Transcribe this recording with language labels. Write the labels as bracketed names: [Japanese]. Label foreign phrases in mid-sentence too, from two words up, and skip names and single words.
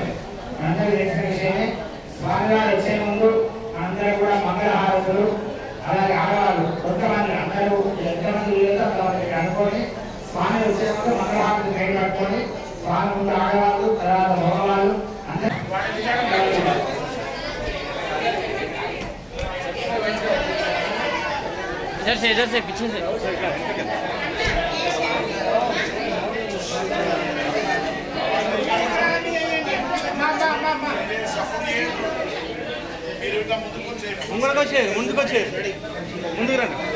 [Telugu] అందరూ తెలిసిన విషయమే. స్వామివారు వచ్చే ముందు అందరూ కూడా మంగళహారతులు, అలాగే ఆడవాళ్ళు కొంతమంది అందరూ ఎంతమంది లేదో అంతమంది అనుకొని స్వామి వచ్చే ముందు మంగళహారతులు కై పట్టుకొని స్వామి ముందు ఆడవాళ్ళు, తర్వాత మగవాళ్ళు అందరూ [Hindi] इधर से पीछे से [Telugu] ముందుకు వచ్చే ముందుకు రండి.